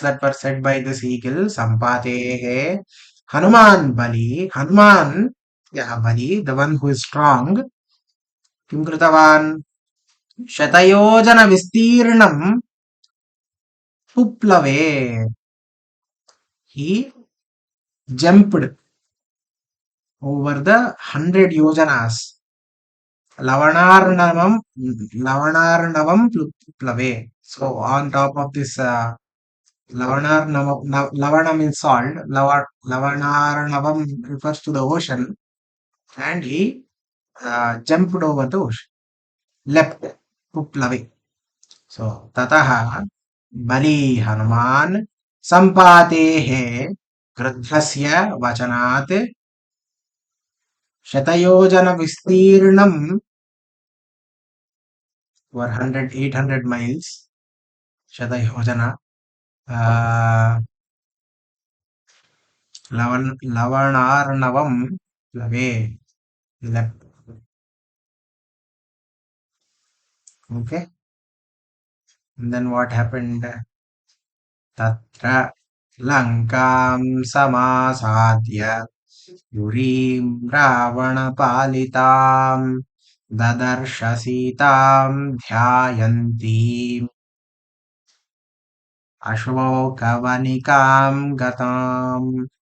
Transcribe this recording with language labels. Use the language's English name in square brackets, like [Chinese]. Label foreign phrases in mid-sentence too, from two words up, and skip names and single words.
[English] that were said by this eagle, Sampatehe, Hanuman Bali, Hanuman, yeah, Bali, the one who is strong, [Sanskrit] किं कृतवान्, शतयोजन विस्तीर्णम्, पुप्लवे, [English] he jumped over the 100 yojanas, [Sanskrit] लवणार्णवम्, लवणार्णवम् पुप्लवे. [English] So, on top of this Lavana means salt. Lavanarnavam refers to the ocean, and he jumped over the ocean, leapt, Puplave. [Sanskrit] So, ततः बली हनुमान् सम्पातेः गृध्रस्य वचनात् शतयोजन विस्तीर्णम् [English] for 800 miles. [Sanskrit] शतयोजन. लवणार्णवम् प्लवे. [English] Leapt. Okay. And then what happened? [Sanskrit] तत्र लङ्काम् समासाद्य पुरीम् रावणपालिताम् ददर्श सीताम् ध्यायन्ती अशोकवनिकाम् गताम्.